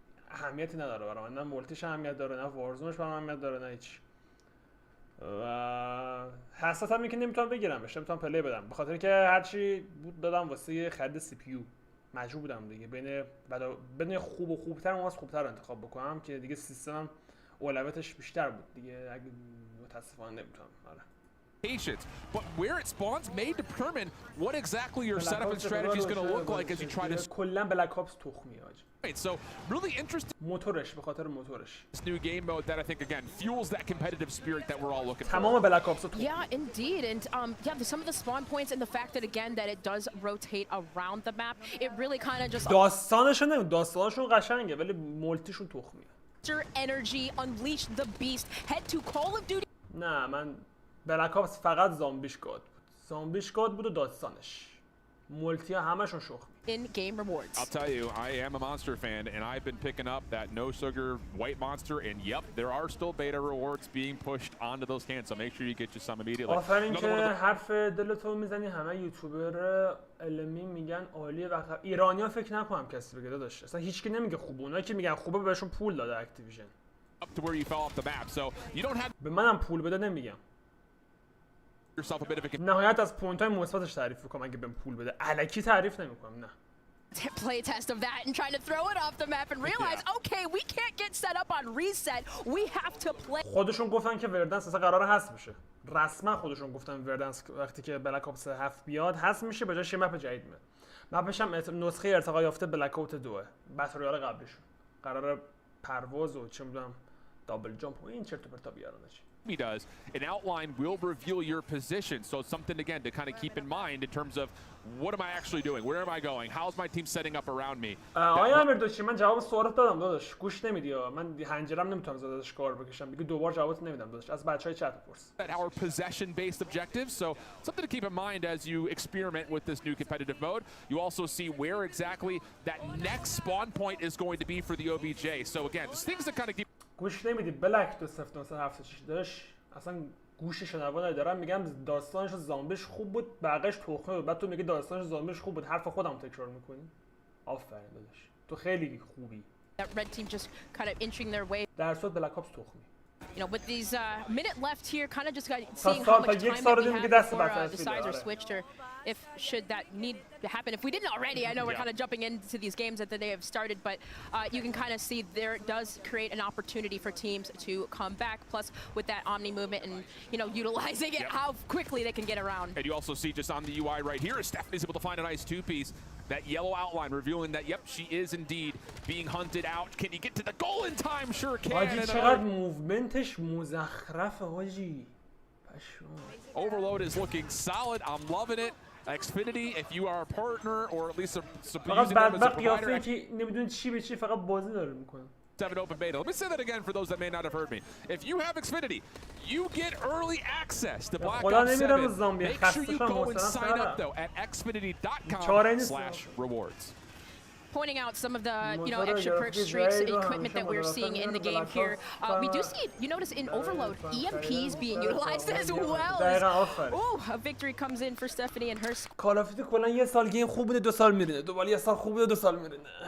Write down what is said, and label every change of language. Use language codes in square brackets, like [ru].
[fa] اهمیتی نداره برام نه مولتیش اهمیت داره نه وارزونش برام اهمیت داره نه هیچ و حساسم اینه که نمیتونم بگیرمش نمیتونم پلی بدم به خاطر که هرچی بود دادم واسه خرید سی پی یو مجبور بودم دیگه بین خوب و خوبتر و خوبتر رو انتخاب بکنم که دیگه سیستمم اولویتش بیشتر بود دیگه اگه متاسفانه نمیتونم [en] patience, but where it spawns may determine what exactly your setup and strategy is going to look like as you try to [fa] کلا بلک آپس تخمیه آج [en] So really interesting [fa] موتورش به خاطر موتورش [en] this new game mode that I think again fuels that competitive spirit that we're all looking for. [fa] تمام بلک آپس [en] Yeah, indeed, and some of the spawn points and the fact that again that it does rotate around the map, it really kind of just [fa] داستانشون قشنگه ولی مولتیشون تخمیه. [en] Energy, unleash the beast, head to Call of Duty. [fa] نه من بلک آپس فقط زامبیش گاد بود و داستانش مولتی همشون شخمی [en] in-game rewards. I'll tell you, I am a Monster fan, and I've been picking up that no sugar white monster, and yep, there are still beta rewards being pushed onto those cans, so make sure you get you some immediately. [fa] آفرین که حرف دلتو میزنی همه یوتیوبر علمی میگن عالیه و ایرانی‌ها فکر نکنم کسی بگه داداش اصلا هیچکی نمیگه خوبه اونایی که میگن خوبه بهشون پول داده اکتیویژن [en] up to where you fell off the map, so you don't have [fa] به منم پول بده نمیگم [en] yourself a bit of a [fa] نهایت از پوینت‌های مثبتش تعریف می‌کنم اگه بهم پول بده الکی تعریف نمی‌کنم نه [en] play test of that and trying to throw it off the map and realize okay we can't get set up on reset we have to play [fa] خودشون گفتن که وردنس اصلا قراره حذف بشه رسما خودشون گفتن وردنس وقتی که بلک آپس 7 بیاد حذف میشه به جاش یه مپ جدید میاد مپش هم نسخه ارتقا یافته بلک اوت 2 بتل رویال قبلیشون قراره پرواز و چه میدونم دابل جامپ و این چرت و پرتا بیارن [en] he does. An outline will reveal your position, so it's something again to kind of keep in mind in terms of what am I actually doing, where am I going, how's my team setting up around me. [fa] آیا امیردوشی من جواب سوالات دادم داداش گوش نمیدی من هنجرم نمیتونم زدش کار بکشم دیگه دوبار جواب نمیدم داداش از بچهای چت بپرس. [en] Our possession based objectives, so something to keep in mind as you experiment with this new competitive mode. You also see where exactly that next spawn point is going to be for the OBJ. So again, just things that kind of keep [fa] گوش نمیدی بلک 2976 داش اصلا گوش شنوا ندارم میگم داستانش زامبیش خوب بود بقیش تخمه بود بعد تو میگی داستانش زامبیش خوب بود حرف خودم تکرار میکنی آفرین داداش تو خیلی خوبی. [en] That red team just kind of inching their way. [fa] در صورت بلک آپس تخمی. [en] You know, with these minute left here, kind of just seeing how much time that we have before the sides are switched, or if should that need to happen. If we didn't already, I know we're kind of jumping into these games that they have started, but you can kind of see there does create an opportunity for teams to come back. Plus, with that Omni movement and utilizing it, how quickly they can get around. And you also see just on the UI right here, Stephanie's able to find a nice two-piece. That yellow outline revealing that, yep, she is indeed being hunted out. Can you get to the goal in time? Sure can. [fa] حاجی چقدر موومنتش مزخرفه حاجی. [en] Overload is looking solid. I'm loving it. Xfinity, if you are a partner or at least [fa] فقط بدبخت قیافه که نمیدونی چی به چی فقط بازی داره میکنه. [en] 7 open beta. Let me say that again for those that may not have heard me. If you have Xfinity, you get early access to Black Ops 7. Make sure you go and sign up though at xfinity.com/rewards. Pointing out some of the extra perk streaks equipment that we're seeing in the game here. We do see, you notice in Overload, EMPs being utilized as well. Oh, a victory comes in for Stephanie and her. [fa] کالاف کلا یه سال گیم خوب بوده 2 سال میرینه. دوباره یه سال خوب بوده 2 سال میرینه.